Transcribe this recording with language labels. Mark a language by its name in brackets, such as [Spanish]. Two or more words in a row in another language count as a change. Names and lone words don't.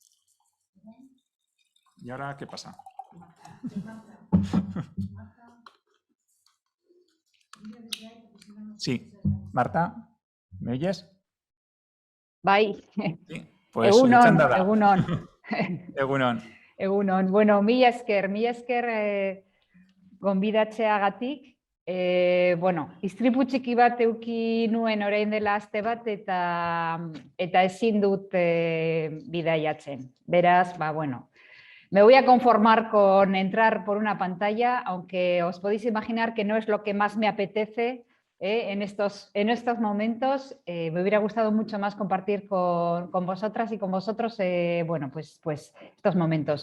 [Spanish] ¿Y ahora qué pasa? Sí. Marta, ¿me oyes? [Basque] Bai, [Spanish] Sí. Pues [Basque] egunon, txanda da. egunon. Egunon. Egunon. Bueno, mila esker gonbidatzeagatik. Bueno, istripu txiki bat euki nuen orain dela aste bat eta ezin dut bidaiatzen. Beraz, bueno, [Spanish] me voy a conformar con entrar por una pantalla, aunque os podéis imaginar que no es lo que más me apetece en estos momentos. Me hubiera gustado mucho más compartir con vosotras y con vosotros bueno, pues estos momentos.